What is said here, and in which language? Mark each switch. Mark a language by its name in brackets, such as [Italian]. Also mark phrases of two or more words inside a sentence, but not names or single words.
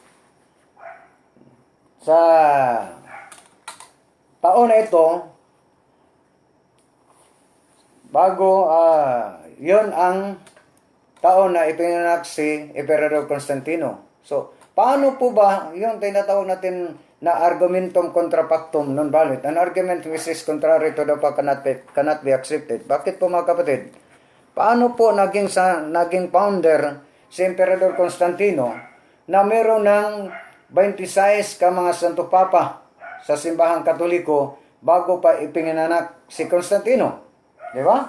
[Filipino] Sa taon na ito, bago yon ang taon na ipinanganak si Emperador Constantino. So, paano po ba yung tinatawag natin na [Latin] argumentum contra pactum non valid? [English] An argument which is contrary to the fact cannot be accepted. [Filipino] Bakit po mga kapatid? Paano po naging founder si Emperador Constantino na meron ng 26 ka mga Santo Papa sa simbahang Katoliko bago pa ipinanganak si Constantino? Di ba?